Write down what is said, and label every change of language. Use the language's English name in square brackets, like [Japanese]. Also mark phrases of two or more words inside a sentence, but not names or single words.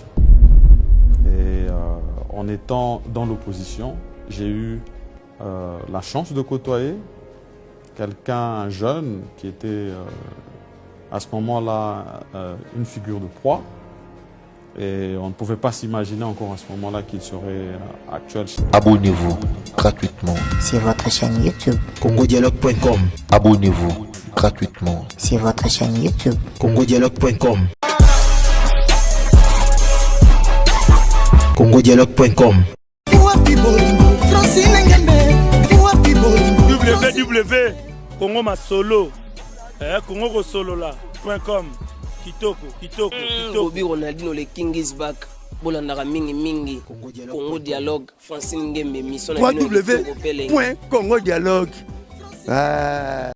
[French] Et en étant dans l'opposition, j'ai eu la chance de côtoyer un jeune qui était à ce moment-là une figure de proie. Et on ne pouvait pas s'imaginer encore à ce moment-là qu'il serait actuel. Abonnez-vous gratuitement sur votre chaîne YouTube congodialogue.com. Abonnez-vous gratuitement sur votre chaîne YouTube congodialogue.com. congodialogue.com. www.congomasolo.com. Kitoko. Bobby Ronaldinho, [English] le King is back. [Lingala] Bolandaka mingi. [French] Congo Dialogue, Francine Ngembe, mission. www.congodialogue.